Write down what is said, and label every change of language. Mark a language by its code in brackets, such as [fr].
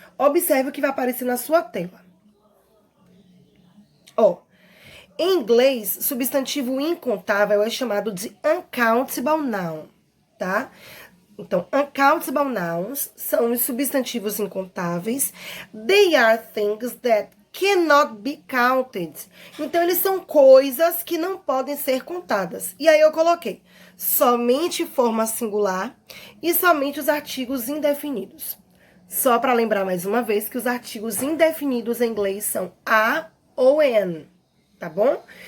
[pt] Observe o que vai aparecer na sua tela. Ó, em inglês, substantivo incontável é chamado de uncountable noun, tá? Então, uncountable nouns são os substantivos incontáveis. [en] They are things that cannot be counted. [pt] Então, eles são coisas que não podem ser contadas. E aí eu coloquei somente forma singular e somente os artigos indefinidos. Só para lembrar mais uma vez que os artigos indefinidos em inglês são a ou an, tá bom?